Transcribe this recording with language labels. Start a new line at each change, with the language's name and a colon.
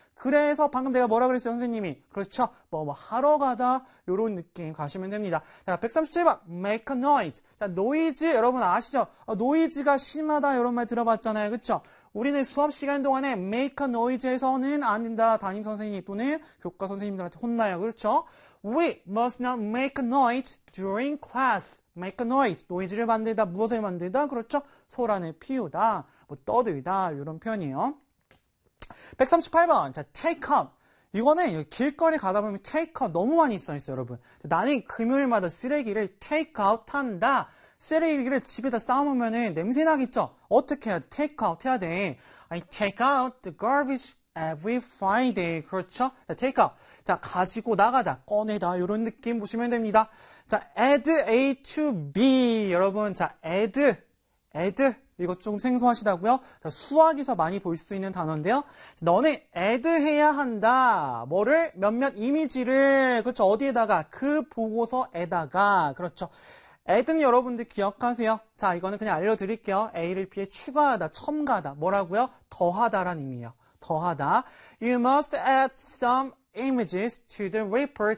Korean: 그래서 방금 내가 뭐라 그랬어요, 선생님이? 그렇죠. 뭐뭐 하러 가다. 요런 느낌 가시면 됩니다.
English: 자, 137번. make a noise.
Korean: 자, 노이즈 여러분 아시죠? 노이즈가 심하다. 요런 말 들어봤잖아요. 그렇죠? 우리는 수업 시간 동안에 make a noise에서는 안 된다. 담임 선생님 또는 교과 선생님들한테 혼나요. 그렇죠?
English: we must not make a noise during class.
Korean: make a noise. 노이즈를 만들다. 무엇을 만들다? 그렇죠? 소란을 피우다. 뭐 떠들다. 요런 표현이에요. 138번. 자, take out. 이거는 길거리 가다 보면 take out 너무 많이 써 있어요, 여러분. 나는 금요일마다 쓰레기를 take out 한다. 쓰레기를 집에다 싸놓으면 냄새 나겠죠? 어떻게 해야 돼?
English: take out 해야 돼. I take out the garbage every Friday. 그렇죠? 자, take out.
Korean: 자, 가지고 나가다, 꺼내다. 이런 느낌 보시면 됩니다.
English: 자, add A to B. 여러분, 자, add.
Korean: 이거 조금 생소하시다고요? 수학에서 많이 볼수 있는 단어인데요. 너는 add 해야 한다. 뭐를? 몇몇 이미지를. 그렇죠? 어디에다가? 그 보고서에다가. 그렇죠? add는 여러분들 기억하세요. 자, 이거는 그냥 알려드릴게요. a를 b에 추가하다, 첨가하다. 뭐라고요? 더하다란 의미예요. 더하다.
English: You must add some images to the report.